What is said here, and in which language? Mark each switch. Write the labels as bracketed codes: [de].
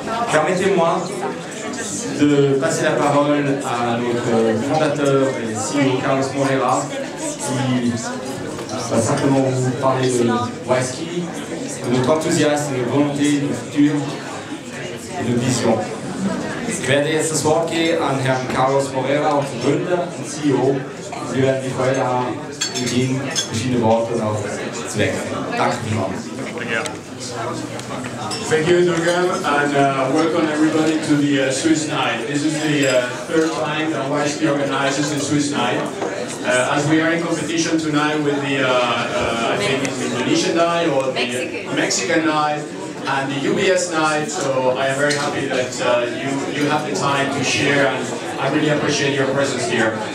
[fr] Permettez-moi de passer la parole à notre fondateur et CEO Carlos Moreira, qui va simplement vous parler de WISEKey, de notre enthousiasme, de notre volonté, de notre futur et de notre vision. [de] Ich werde jetzt das Wort geben an Herrn Carlos Moreira, unseren Gründer und CEO. Sie werden die Freude haben, mit Ihnen verschiedene Worte noch zu wechseln. Danke vielmals. [en] Thank you, Durgam, and welcome everybody to the Swiss Night. This is the third time that WISEKey organizes the Swiss Night. As we are in competition tonight with the, I think it's the Indonesian night or the Mexican night and the UBS night, so I am very happy that you have the time to share, and I really appreciate your presence here.